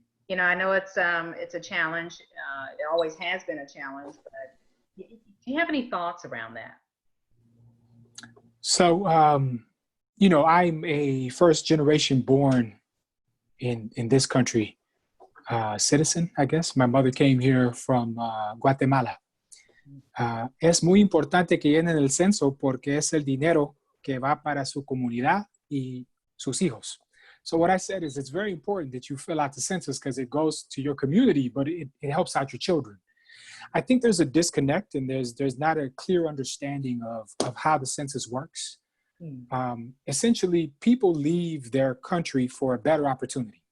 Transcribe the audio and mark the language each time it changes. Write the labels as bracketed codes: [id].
[en] I know it's a challenge. It always has been a challenge, but do you have any thoughts around that? So, I'm a first generation born in this country citizen, I guess. My mother came here from Guatemala. [es] Es muy importante que llenen el censo porque es el dinero que va para su comunidad y sus hijos. [en] So what I said is it's very important that you fill out the census because it goes to your community, but it helps out your children. I think there's a disconnect and there's not a clear understanding of how the census works. Essentially, people leave their country for a better opportunity.